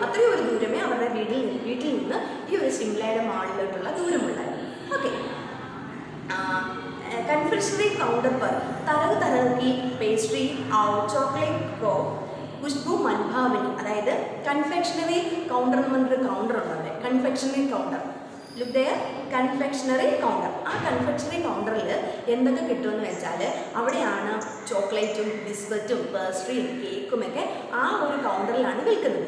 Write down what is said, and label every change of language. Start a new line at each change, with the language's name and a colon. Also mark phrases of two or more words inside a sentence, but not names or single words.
Malayalam: അത്രയും ഒരു ദൂരമേ അവരുടെ വീട്ടിൽ നിന്ന് ഈ ഒരു ഷിംലയുടെ മാളിലോട്ടുള്ള ദൂരമുണ്ടായിരുന്നു. ഓക്കെ,
Hindi: कन्फेक्शनरी काउंटर पर तरह तरह की पेस्ट्री और चॉकलेट को खुशबू मनभावनी.
Malayalam: അതായത് കൺഫെക്ഷണറി കൗണ്ടർ എന്ന് പറഞ്ഞൊരു കൗണ്ടർ ഉണ്ട് അവിടെ. കൺഫെക്ഷണറി കൗണ്ടർ,
English: look there,
Malayalam: കൺഫെക്ഷണറി കൗണ്ടർ. ആ കൺഫെക്ഷണറി കൗണ്ടറിൽ എന്തൊക്കെ കിട്ടുമെന്ന് വെച്ചാൽ അവിടെയാണ് ചോക്ലേറ്റും ബിസ്ക്കറ്റും പേസ്ട്രിയും കേക്കുമൊക്കെ ആ ഒരു കൗണ്ടറിലാണ് വിൽക്കുന്നത്.